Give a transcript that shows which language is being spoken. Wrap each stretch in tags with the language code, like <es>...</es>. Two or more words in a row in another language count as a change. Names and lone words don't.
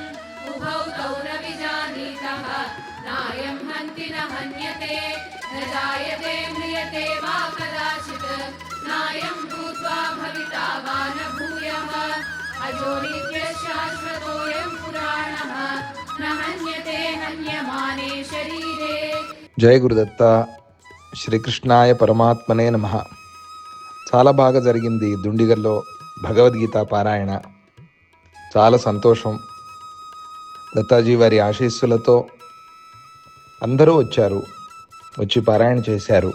<sa>उभौ तौ न विजानीतः नायं हन्ति न हन्यते। न जायते म्रियते वा कदाचित् नायं भूत्वा भविता वा न भूयः। अजो नित्यः शाश्वतोऽयं पुराणः न हन्यते हन्यमाने शरीरे। జయ గురుదత్త. శ్రీకృష్ణాయ పరమాత్మనే నమః.</sa> <te>చాలా బాగా జరిగింది దుండిగల్లో భగవద్గీత పారాయణ. చాలా సంతోషం. దత్తాజీ వారి ఆశీస్సులతో అందరూ వచ్చి పారాయణ చేశారు.</te>